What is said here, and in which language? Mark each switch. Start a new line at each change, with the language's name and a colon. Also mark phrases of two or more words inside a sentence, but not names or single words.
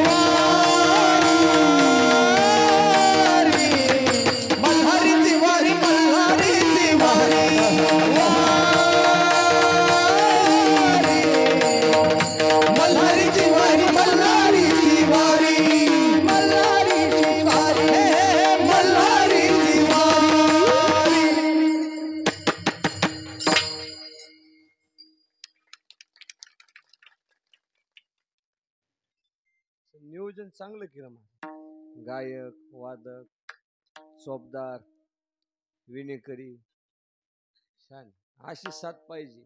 Marathi: वारी मल्हारीची वारी मल्हारीची वारी मल्हारीची वारी मल्हारीची वारी मल्हारीची वारी मल्हारीची वारी नियोजन चांगलं केलं मग गायक वादक चोपदार विणेकरी छान अशी साथ पाहिजे